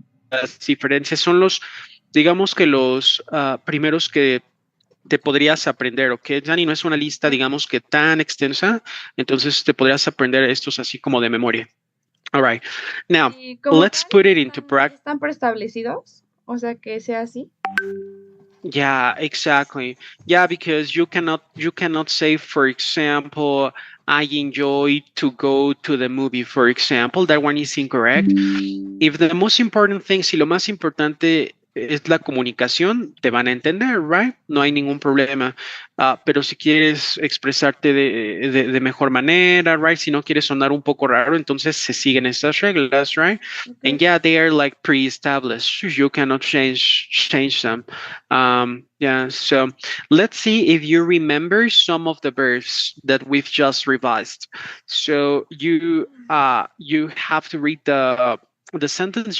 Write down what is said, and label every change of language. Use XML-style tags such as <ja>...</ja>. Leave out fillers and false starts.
<es>Las diferencias son los, digamos que los primeros que te podrías aprender, ¿ok? Dani, no es una lista, digamos que tan extensa, entonces te podrías aprender estos así como de memoria.</es> <en>All right. Now,</en> <es>Y como</es> <en>let's</en> <es>tal,</es> <en>put it into practice.</en> <es>están preestablecidos. O sea que sea así.</es> <en>Yeah, exactly. Yeah, because you cannot say, for example, I enjoy to go to the movie, for example. That one is incorrect. If the most important thing,</en> <es>si lo más importante es la comunicación, te van a entender, right? No hay ningún problema. Pero si quieres expresarte de mejor manera, right? Si no quieres sonar un poco raro, entonces se siguen estas reglas, right?</es> <en>Okay. And yeah, they are like pre-established. You cannot change them. Yeah, so let's see if you remember some of the verbs that we've just revised. So you have to read the sentence.</en>